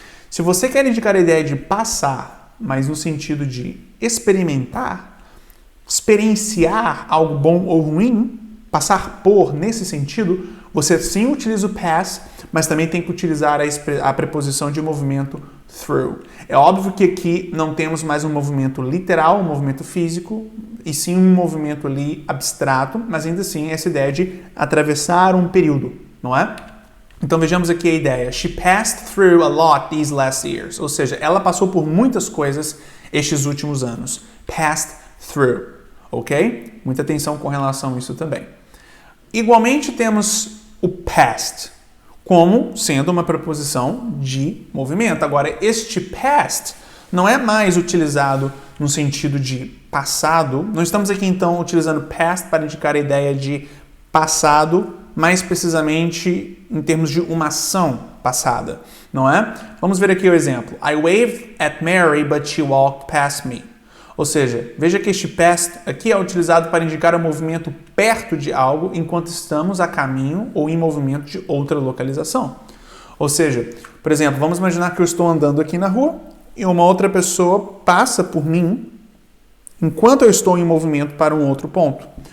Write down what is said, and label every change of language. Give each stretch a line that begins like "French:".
Portuguese: Se você quer indicar a ideia de passar, mas no sentido de experimentar, experienciar algo bom ou ruim, passar por nesse sentido, você sim utiliza o pass, mas também tem que utilizar a preposição de movimento through. É óbvio que aqui não temos mais um movimento literal, um movimento físico, e sim um movimento ali abstrato, mas ainda assim essa ideia de atravessar um período, não é? Então vejamos aqui a ideia.
English: She passed through a lot these last years.
Portuguese: Ou seja, ela passou por muitas coisas estes últimos anos. Passed through. Ok? Muita atenção com relação a isso também. Igualmente temos o past como sendo uma preposição de movimento. Agora, este past não é mais utilizado no sentido de passado. Não estamos aqui então utilizando past para indicar a ideia de passado, mais precisamente em termos de uma ação passada, não é? Vamos ver aqui o exemplo.
English: I waved at Mary, but she walked past me.
Portuguese: Ou seja, veja que este past aqui é utilizado para indicar o movimento perto de algo enquanto estamos a caminho ou em movimento de outra localização. Ou seja, por exemplo, vamos imaginar que eu estou andando aqui na rua e uma outra pessoa passa por mim enquanto eu estou em movimento para um outro ponto.